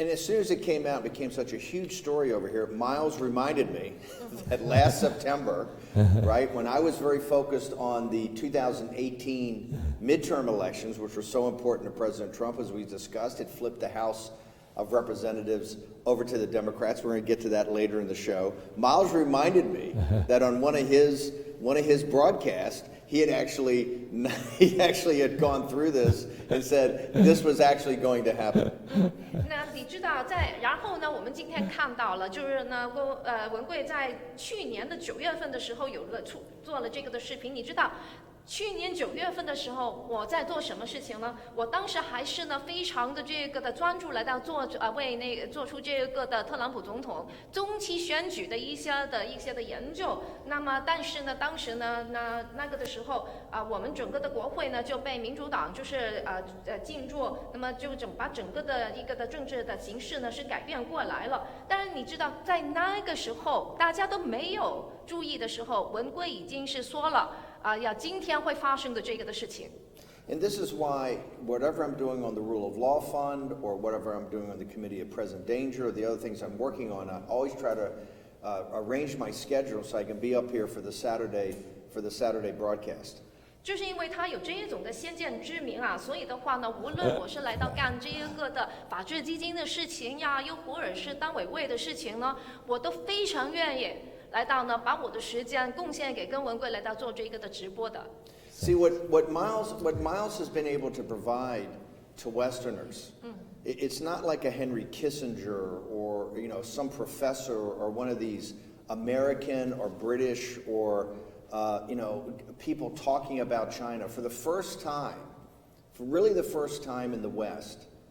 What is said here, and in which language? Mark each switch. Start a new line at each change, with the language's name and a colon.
English: And as soon as it came out, it became such a huge story over here. Miles reminded me that last September, right, when I was very focused on the 2018 midterm elections, which were so important to President Trump, as we discussed, it flipped the House of Representatives over to the Democrats. We're going to get to that later in the show. Miles reminded me that on one of his broadcasts, he actually had gone through this and said this was actually going to happen.
Chinese: 那你知道然后呢，我们今天看到了，就是呢，文贵在去年的9月份的时候做了这个的视频，你知道。去年9月份的时候，我在做什么事情呢？我当时还是呢非常的这个的专注来到为做出这个的特朗普总统中期选举的一些的研究。那么，但是呢，当时呢，那个的时候我们整个的国会呢就被民主党就是进驻，那么就把整个的一个的政治的形势呢是改变过来了。但是你知道，在那个时候大家都没有注意的时候，文贵已经是说了。要今天会发生的这个的事情。
English: And this is why whatever I'm doing on the Rule of Law Fund or whatever I'm doing on the Committee of Present Danger or the other things I'm working on, I always try to arrange my schedule so I can be up here for the Saturday broadcast.
Chinese: 就是因为他有这一种的先见之明啊，所以的话呢，无论我是来到干这一个的法治基金的事情呀，又或者是当委员的事情呢，我都非常愿意。来到呢，把我的时间贡献给跟文贵来到做这个的直播的。
English: See what Miles has been able to provide to Westerners. It's not like a Henry Kissinger or some professor or one of these American or British or people talking about China for the first time, really the first time in the West.